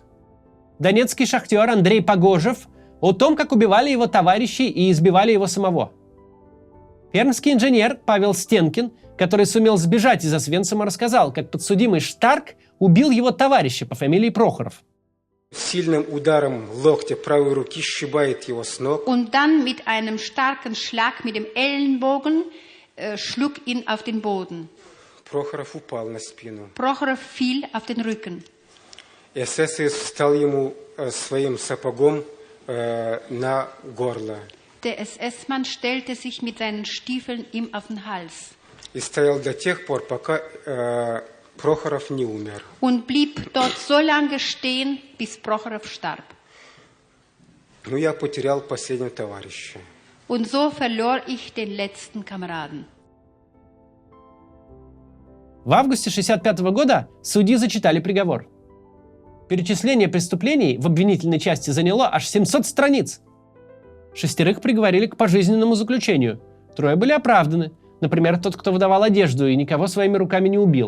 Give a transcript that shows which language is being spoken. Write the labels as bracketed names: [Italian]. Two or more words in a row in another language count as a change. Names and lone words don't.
[Russian] Донецкий шахтер Андрей Погожев о том, как убивали его товарищей и избивали его самого. Пермский инженер Павел Стенкин, который сумел сбежать из Освенцима, рассказал, как подсудимый Штарк убил его товарища по фамилии Прохоров. Сильным ударом локтя правой руки сшибает его с ног. [German] Und dann mit einem starken Schlag mit dem Ellenbogen schlug ihn auf den Boden. [Russian] Прохоров упал на спину. [German] Prochorov fiel auf den Rücken. [Russian] Эсэсовец встал ему своим сапогом на горло. [German] Der SS-Mann stellte sich mit seinen Stiefeln ihm auf den Hals. [Russian] И стоял до тех пор, пока Прохоров не умер. [German] Und blieb dort so lange stehen, bis Prochorov starb. [Russian] Но я потерял последнего товарища. [German] Und so verlor ich den letzten Kameraden. [Russian] В августе 1965 года судьи зачитали приговор. Перечисление преступлений в обвинительной части заняло аж 700 страниц. 6 приговорили к пожизненному заключению. 3 были оправданы. Например, тот, кто выдавал одежду и никого своими руками не убил.